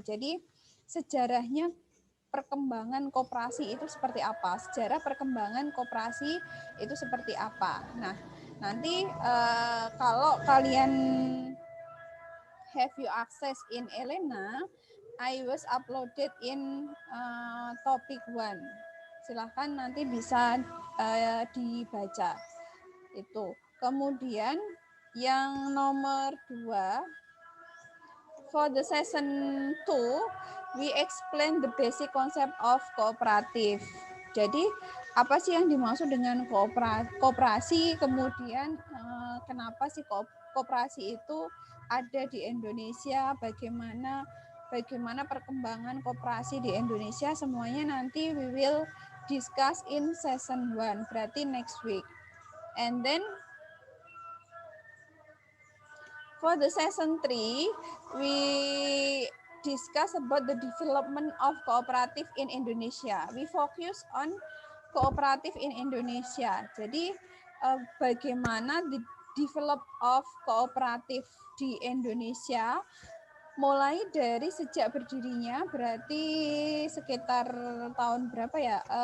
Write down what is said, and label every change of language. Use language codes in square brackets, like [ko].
[id] Jadi sejarahnya perkembangan koperasi itu seperti apa? Sejarah perkembangan koperasi itu seperti apa? Nah, nanti kalau kalian [en] have you access in Elena, I was uploaded in topic 1. [id] Silahkan nanti bisa dibaca itu. Kemudian yang nomor 2, [en] for the session 2, we explain the basic concept of cooperative. [id] Jadi apa sih yang dimaksud dengan koperasi? Kemudian kenapa sih koperasi itu ada di Indonesia? Bagaimana perkembangan koperasi di Indonesia, semuanya nanti [en] we will discuss in session 1, [id] berarti next week. [en] And then for the session 3, we discuss about the development of cooperative in Indonesia. We focus on cooperative in Indonesia. [id] Jadi bagaimana [en] the develop of cooperative [id] di Indonesia, mulai dari sejak berdirinya, berarti sekitar tahun berapa ya?